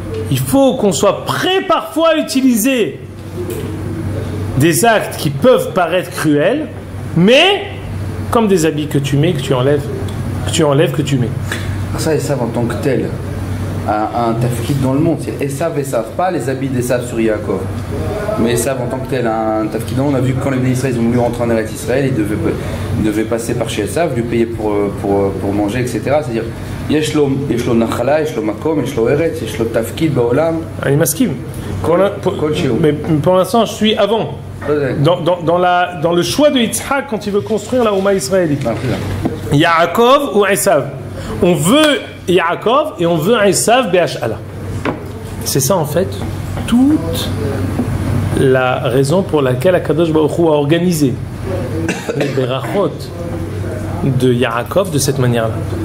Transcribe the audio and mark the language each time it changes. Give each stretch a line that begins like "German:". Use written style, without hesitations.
French: Il faut qu'on soit prêt parfois à utiliser des actes qui peuvent paraître cruels, mais comme des habits que tu mets, que tu enlèves, que tu mets. Ça, Esav en tant que tel a un tafkid dans le monde. C'est Esav, pas les habits d'Esav sur Yaakov. Mais Esav en tant que tel a un tafkid. On a vu que quand les Bnei Israël ont voulu rentrer en Eretz Israël, ils devaient passer par chez Esav, lui payer pour manger, etc. C'est-à-dire,
Hebrew: יש לו נחלה, יש לו מקום, יש לו ארץ, יש לו תפקיד בעולם. אני מסכים.
French: Mais pour l'instant, je suis avant. Dans le choix de Yitzhak quand il veut construire la Ouma israélite. Yaakov ou Esav. On veut Yaakov et on veut Esav Béhashala. C'est ça en fait toute la raison pour laquelle Akadosh Baruch Hu a organisé les berachot de Yaakov de cette manière-là.